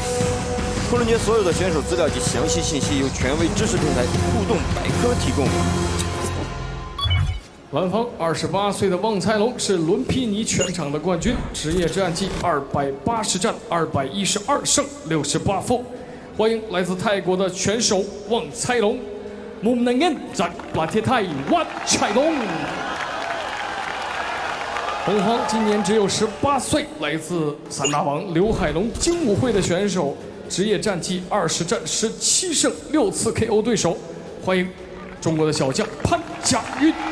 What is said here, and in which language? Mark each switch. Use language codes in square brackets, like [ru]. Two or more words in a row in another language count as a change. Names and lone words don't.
[zh] 昆仑决所有的选手资料及详细信息由权威知识平台互动百科提供。蓝方28岁的旺才龙是伦皮尼拳场的冠军，职业战绩280战212胜68负。欢迎来自泰国的拳手旺才龙。 [th] มุมน้ำเงินจากประเทศไทยวัดชัย龙。 [zh] 红方今年只有18岁，来自散打王刘海龙精武会的选手，职业战绩20战17胜6次 KO 对手。欢迎中国的小将潘家运。